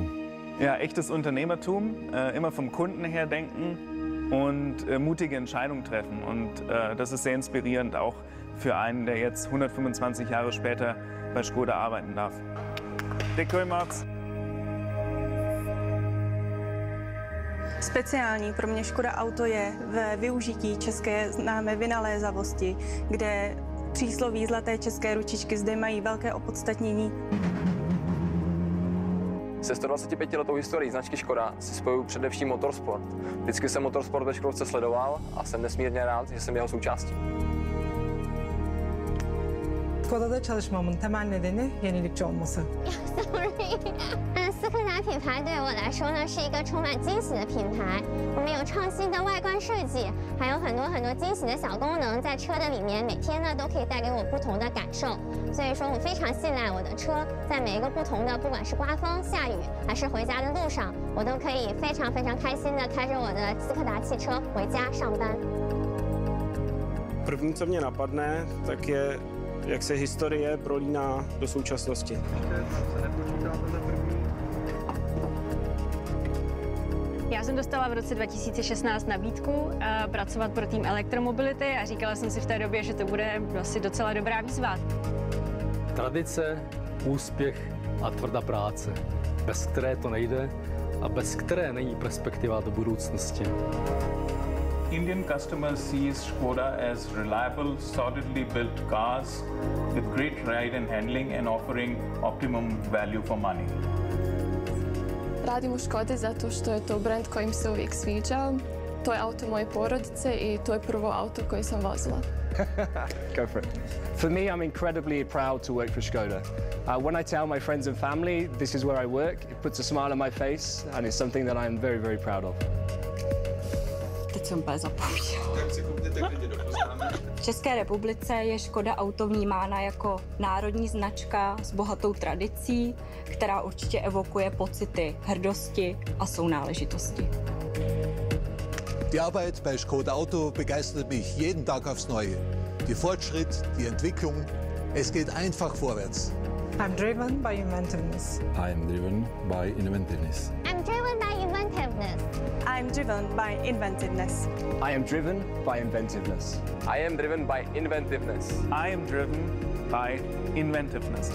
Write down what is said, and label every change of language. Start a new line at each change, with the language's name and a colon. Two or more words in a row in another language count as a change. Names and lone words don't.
German: Ja, echtes Unternehmertum, immer vom Kunden her denken und mutige Entscheidungen treffen. Und das ist sehr inspirierend auch für einen, der jetzt 125 Jahre später bei Škoda arbeiten darf.
Czech: Děkuji moc. Speciální pro mě Škoda Auto je ve využití české známé vynalézavosti, kde přísloví zlaté české ručičky zde mají velké opodstatnění. Se 125letou historií značky Škoda si spojuju především motorsport. Vždycky jsem motorsport ve Škodovce sledoval a jsem nesmírně rád, že jsem jeho součástí.
Turkish: Škoda'da çalışmamın temel nedeni yenilikçi olması.
Chinese: 斯柯达品牌对我来说呢是一个充满惊喜的品牌。我们有创新的外观设计，还有很多惊喜的小功能在车的里面，每天呢都可以带给我不同的感受。所以说我非常信赖我的车，在每一个不同的，不管是刮风、下雨，还是回家的路上，我都可以非常开心的开着我的斯柯达汽车回家上班。
Czech: První, co mě napadne, tak je, jak se historie prolíná do současnosti. Já jsem dostala v roce 2016 nabídku pracovat pro tým elektromobility a říkala jsem si v té době, že to bude asi docela dobrá výzva. Tradice, úspěch a tvrdá práce, bez které to nejde a bez které není perspektiva do budoucnosti.
English: Indian customers sees Škoda as reliable, solidly built cars with great ride and handling and offering optimum value for money.
Croatian: Radim u Škodi zato što je to brand kojim se uvijek sviđa. To je auto moje porodice i to je prvo auto koje sam vozila.
English: Go for it. For me, I'm incredibly proud to work for Škoda. When I tell my friends and family this is where I work, it puts a smile on my face and it's something that I'm very proud of.
Czech: Teď jsem úplně zapomněla. V České republice je Škoda auto vnímána jako národní značka s bohatou tradicí, která určitě evokuje pocity hrdosti a sounáležitosti.
German: Die Arbeit bei Škoda Auto begeistert mich jeden Tag aufs Neue. Der Fortschritt, die Entwicklung, es geht einfach vorwärts.
English: I'm driven by inventiveness. I'm driven by inventiveness. I'm driven by inventiveness. I'm driven by inventiveness. I am driven by inventiveness. I am driven by inventiveness. I am driven by inventiveness.